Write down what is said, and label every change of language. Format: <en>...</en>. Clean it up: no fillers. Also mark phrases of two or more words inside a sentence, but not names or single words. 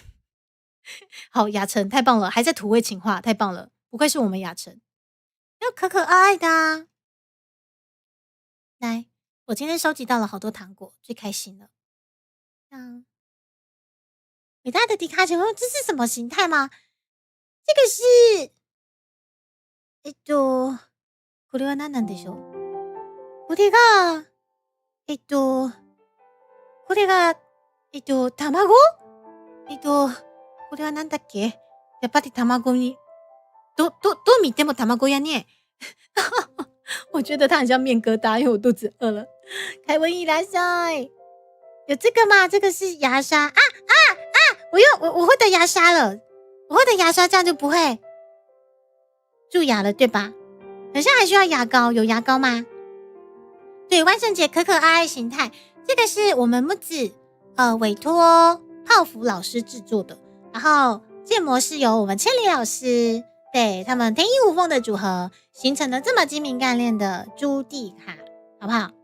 <zh>好，雅晨太棒了，还在土味情话，太棒了，不愧是我们雅晨。要可可爱爱的啊。来，我今天收集到了好多糖果，最开心了。伟大的迪卡丘，这是什么形态吗？这个是，</zh> <ja>これは何なんでしょう？これが、これが、卵？これはなんだっけ？やっぱり卵に、どう見ても卵やね。</ja> <zh>我觉得它很像面疙瘩，因为我肚子饿了。凯文伊拉塞，有这个吗？这个是牙刷啊！我会的牙刷了，我会的牙刷，这样就不会蛀牙了，对吧？好像还需要牙膏，有牙膏吗？对，万圣节可可爱爱形态，这个是我们木子委托泡芙老师制作的，然后建模是由我们千里老师，对他们天衣无缝的组合形成了这么精明干练的朱蒂卡，好不好？</zh>